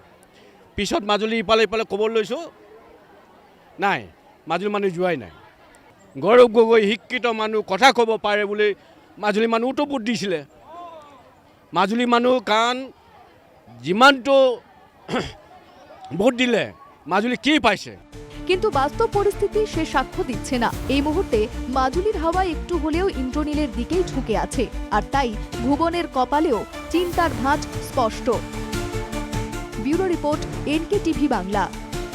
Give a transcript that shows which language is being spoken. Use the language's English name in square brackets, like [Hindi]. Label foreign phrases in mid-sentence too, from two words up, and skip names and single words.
[Assamese] পিছত মাজুলী ইফালে ইফালে ক'ব লৈছোঁ, নাই, মাজুলী মানুহ যোৱাই নাই। গৌৰৱ গগৈ শিক্ষিত মানুহ, কথা ক'ব পাৰে বুলি মাজুলী মানুহতো ভোট দিছিলে। মাজুলী মানুহ কাৰণ যিমানটো ভোট দিলে মাজুলী কি পাইছে। [Bangla] কিন্তু বাস্তব পরিস্থিতি সে সাক্ষ্য দিচ্ছে না। এই মুহূর্তে মাজুলির হাওয়া একটু হলেও ইন্দ্রনীলের দিকেই ঝুঁকে আছে, আর তাই ভুবনের কপালেও চিন্তার ভাঁজ স্পষ্ট। [English] Bureau report, [Bangla] NK টিভি বাংলা।